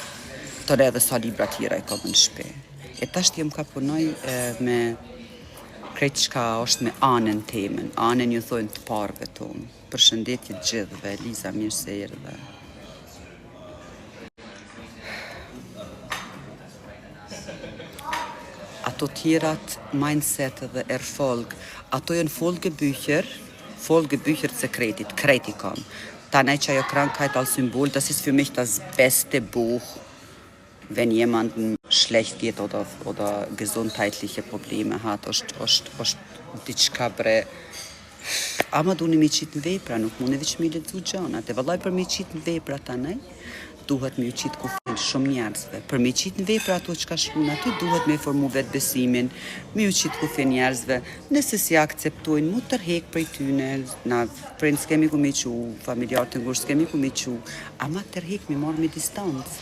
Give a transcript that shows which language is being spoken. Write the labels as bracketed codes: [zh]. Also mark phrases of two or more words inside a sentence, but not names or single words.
[sq] Të ne edhe sa libra tjera i kom në shpe. E tasht jem ka punoj me krejt shka është me anën temen, anën ju thojnë të parve tonë. Përshëndetje gjithve, Liza, mirë se erdhe. Ato tjerat, mindset dhe folg, ato janë [de] folge bücher [sq] të sekretit, krejt i kom. Ta nej që ajo [de] krankheit all symbol, das ist für mich das beste Buch, wenn jemand schlecht geht oder gesundheitliche Probleme hat, [sq] është diçka bre. Ama du një mi qitë në vepra, nuk mune veç mi ledzu gjanat, e vëllaj për mi qitë në vepra ta nej, duhet me u qitë kufin shumë njerëzve. Për me qitë në vepra ato që ka shkun aty, duhet me formu vetë besimin, me u qitë kufin njerëzve, nëse si akceptojnë, mu tërhek prej tyne, na prind s'kemi ku me qu, familjarë të ngurë s'kemi ku me qu, ama tërhek me marrë me distancë.